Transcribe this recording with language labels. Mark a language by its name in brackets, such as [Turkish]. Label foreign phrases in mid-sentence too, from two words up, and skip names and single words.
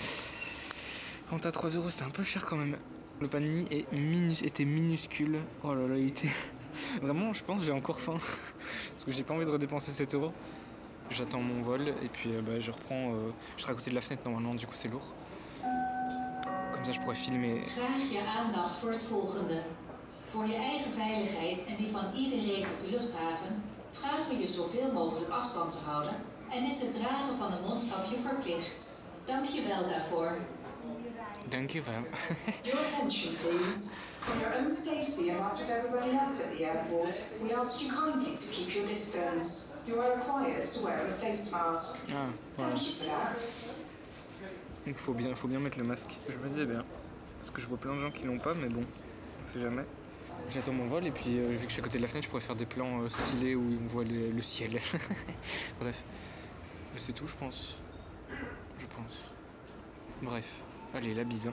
[French] Fanta à 3 €, c'est un peu cher quand même. Le panini était minuscule. Oh là là, il était. Vraiment, je pense que j'ai encore faim. Parce que j'ai pas envie de redépenser 7 €. J'attends mon vol et puis bah, je reprends. Je serai à côté de la fenêtre normalement, du coup c'est lourd. Comme ça je pourrais filmer. [Dutch] Graag je aandacht voor het volgende. Voor je eigen veiligheid en die van iedereen op de luchthaven vragen we je zoveel mogelijk afstand te houden en is het dragen van een mondkapje verplicht. Dank je wel daarvoor. Dank je wel. [English] Your attention, please. For your own safety and that of everybody else at the airport, we ask you kindly to keep your distance. You are required to wear a face mask. [French] Ah, voilà. [English] Thank you for that. [French] Donc faut bien mettre le masque. Je me disais bien. Parce que je vois plein de gens qui l'ont pas, mais bon, on sait jamais. J'attends mon vol et puis vu que je suis à côté de la fenêtre, je pourrais faire des plans stylés où on voit le ciel. Bref. C'est tout, je pense. Bref. Allez, la bise.